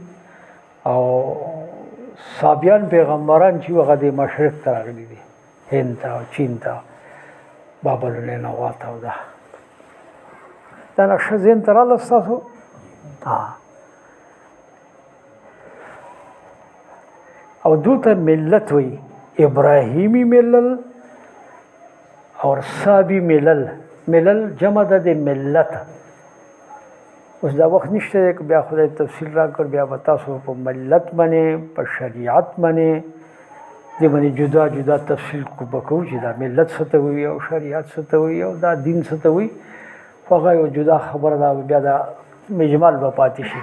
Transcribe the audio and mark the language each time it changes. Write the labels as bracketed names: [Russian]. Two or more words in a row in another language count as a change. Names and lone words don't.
[Pashto] او صابیان پیغمبران چې هغه د مشرق ته راغلي دي، هند ته او چین ته، بابل نینوا ته. او دا نقشه ذهن ته راغله ستاسو؟ او دوته ملت وی، [Urdu] ابراهیمی ملل اور صابی ملل. [Pashto] ملل جمع ده د ملت. اوس دا وخت نشته که بیا خدای تفصیل راکړ، بیا به تاسو په ملت باندې په شریعت باندې دې باندې جدا جدا تفصیل وکړو چې دا ملت څه ته وایي او شریعت څه ته وایي او دا دین څه ته وایي. خو هغه یو جدا خبره ده، بیا دا مجمل به پاتې شي.